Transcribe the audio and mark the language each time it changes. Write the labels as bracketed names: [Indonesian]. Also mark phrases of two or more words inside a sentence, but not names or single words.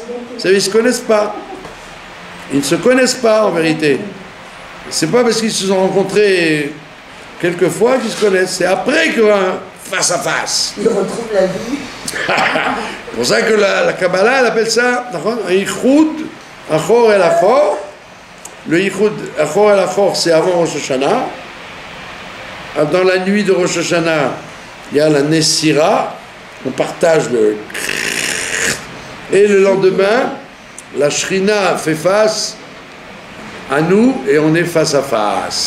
[French] Vous savez, ils ne se connaissent pas. Ils ne se connaissent pas en vérité. C'est pas parce qu'ils se sont rencontrés quelques fois qu'ils se connaissent. C'est après qu'il y a un face à face. Ils retrouvent la vie. C'est pour ça que la Kabbalah, elle appelle ça un [Hebrew] ייחוד אחור אל אחור. Le ייחוד אחור אל אחור, [French] c'est avant Rosh Hashanah. Dans la nuit de Rosh Hashanah, il y a la Nessira, on partage le... Et le lendemain, la Shrina fait face à nous et on est face à face.